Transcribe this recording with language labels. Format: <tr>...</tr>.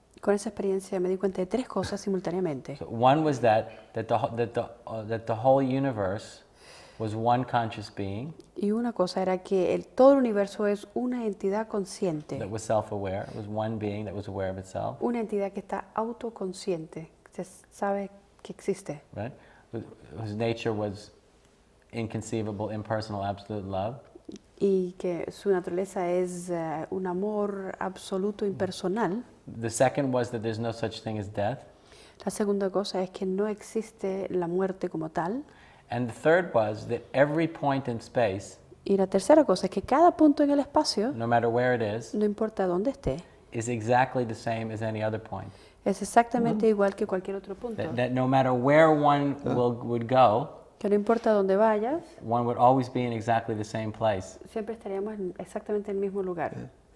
<es>con esa experiencia me di cuenta de tres cosas simultáneamente.</es> <en>So one was that the whole universe was one conscious being</en> <es>Y una cosa era que todo el universo es una entidad consciente,</es> <en>that was self-aware. It was one being that was aware of itself,</en> <es>una entidad que está autoconsciente, que sabe que existe,</es> <en>right? Whose nature was inconceivable, impersonal, absolute love.</en> <es>y que su naturaleza es un amor absoluto impersonal.</es> <en>The second was that there's no such thing as death.</en> <es>La segunda cosa es que no existe la muerte como tal.</es> <en>And the third was that every point in space,</en> <es>Y la tercera cosa es que cada punto en el espacio,</es> <en>no matter where it is,</en> <es>no importa dónde esté,</es> <en>is exactly the same as any other point.</en> <es>es exactamente igual que cualquier otro punto.</es> <en>That no matter where one would go,</en> <es>Que no importa dónde vayas,</es> <en>one would always be in exactly the same place.</en> <es>siempre estaríamos en exactamente el mismo lugar.</es>